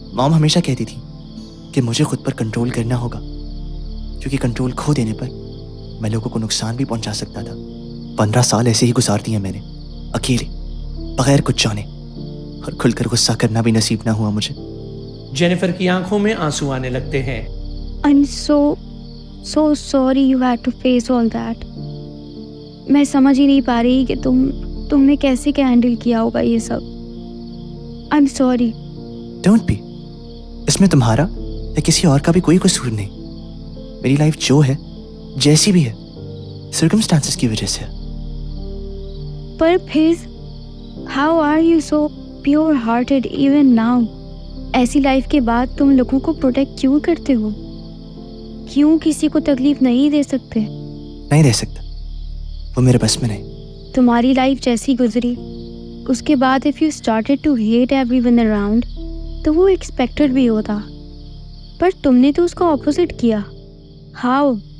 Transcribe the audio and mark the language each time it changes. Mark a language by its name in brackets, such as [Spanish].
[Hindi] Mom हमेशा कहती थी कि मुझे खुद पर कंट्रोल करना होगा, क्योंकि कंट्रोल खो देने पर मैं लोगों को नुकसान भी पहुंचा सकता था। 15 साल ऐसे ही गुजार दिए मैंने, अकेले, बगैर कुछ जाने, और खुलकर गुस्सा करना भी नसीब ना हुआ मुझे। जेनिफर की आंखों में आंसू आने लगते हैं। [English] I'm so sorry you had to face all that. [Hindi] मैं समझ ही नहीं पा रही कि तुमने कैसे क्या हैंडल किया होगा ये सब। [English] I'm sorry. Don't be. [Hindi] इसमें तुम्हारा या किसी और का भी कोई कसूर नहीं। मेरी लाइफ जो है, जैसी भी है, सर्कमस्टांसेस की वजह से है। पर फिर [English] how are you so pure hearted even now? [Hindi] ऐसी लाइफ के बाद तुम लोगों को प्रोटेक्ट क्यों करते हो? क्यों किसी को तकलीफ नहीं दे सकते? नहीं दे सकता, वो मेरे बस में नहीं। तुम्हारी लाइफ जैसी गुजरी, उसके बाद [English] if you started to hate everyone around, [Hindi] तो वो एक्सपेक्टेड भी होता, पर तुमने तो उसका ऑपोजिट किया। हाउ?